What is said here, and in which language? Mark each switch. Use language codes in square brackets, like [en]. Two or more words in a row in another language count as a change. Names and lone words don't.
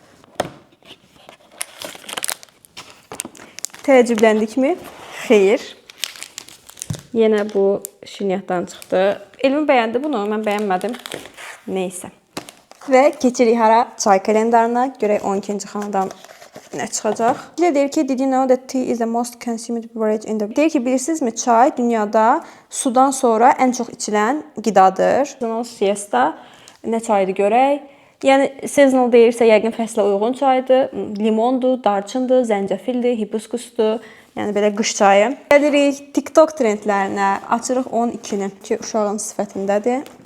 [az] Təəccübləndikmi? Xeyr. Yenə bu şirniyyatdan çıxdı. Elmi bəyəndi bunu, mən bəyənmədim. Neysə. Və keçirik hara? Çay kalendarına. Görək 12-ci xanadan nə çıxacaq? Deyir ki, [en] did you know that tea is the most consumed beverage in the world? [az] Deyir ki, bilirsinizmi, çay dünyada sudan sonra ən çox içilən qidadır. Seasonal siesta nə çaydır görək? Yəni seasonal deyirsə yəqin fəslə uyğun çaydır. Limondur, darçındır, zəncəfildir, hibiskusdur. Yəni belə qış çayı. Gəlirik TikTok trendlərinə. Açırıq 12-ni ki, uşağın sifətindədir.